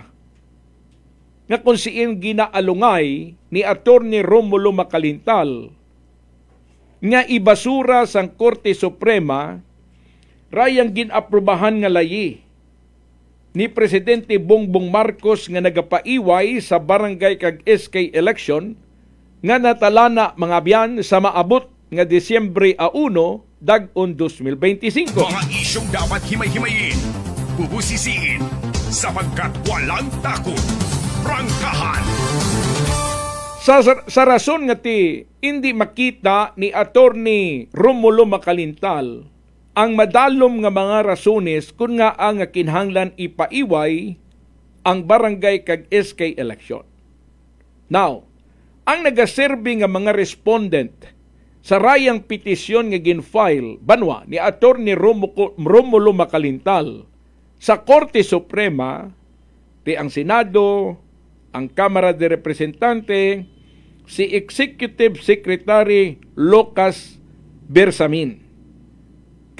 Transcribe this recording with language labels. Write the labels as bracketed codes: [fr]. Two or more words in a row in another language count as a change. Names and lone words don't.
[akl] Nga kung siin ginaalungay ni Attorney Romulo Macalintal nga ibasura sang Korte Suprema rayang ginaprubahan nga layi ni Presidente Bongbong Marcos nga nagapaiway sa barangay kag SK election nga natalana mga biyan sa maabot nga Disyembre 1, dag-on 2025. [tl] Mga isyong dapat himay-himayin, bubusisiin, sapagkat walang takot. Prangkahan. [akl] Sa rason nga ti hindi makita ni Attorney Romulo Macalintal ang madalom nga mga rasones kung nga ang kinahanglan ipaiway ang barangay kag SK election. Now, ang nagaserbi nga mga respondent sa rayang petisyon nga ginfile banwa ni Attorney Romulo Macalintal sa Korte Suprema, ti ang Senado, ang Kamara de Representante, si [en] Executive Secretary [akl] Lucas Bersamin.